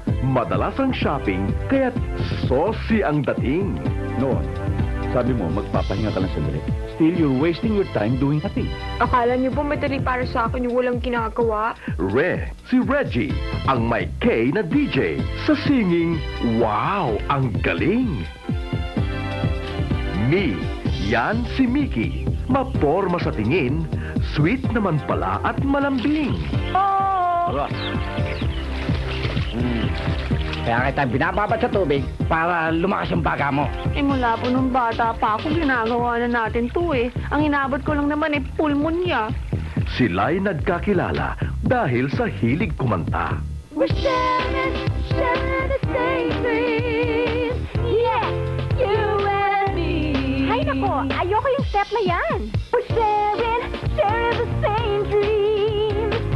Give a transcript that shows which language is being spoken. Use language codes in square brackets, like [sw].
[tl] Madalas ang shopping, kaya't saucy ang dating. Noon, sabi mo, magpapahinga ka lang sandali. [en] Still, you're wasting your time doing nothing. [tl] Akala niyo ba madali para sa akin yung walang ginagawa? Re, si Reggie, ang may K na DJ. Sa singing, wow, ang galing. Mi, yan si Mickey. Maporma sa tingin, sweet naman pala at malambing. Tara. Kaya kita binababad sa tubig para lumakas yung baga mo. Eh mula po nung bata pa ako, ginagawa na natin to eh. Ang inabot ko lang naman eh, pulmonya. Sila'y nagkakilala dahil sa hilig kumanta. [en] We're sharing the same dream. Yeah, you and me. [tl] Ay nako, ayoko yung step na yan. [en] We're sharing the same dream.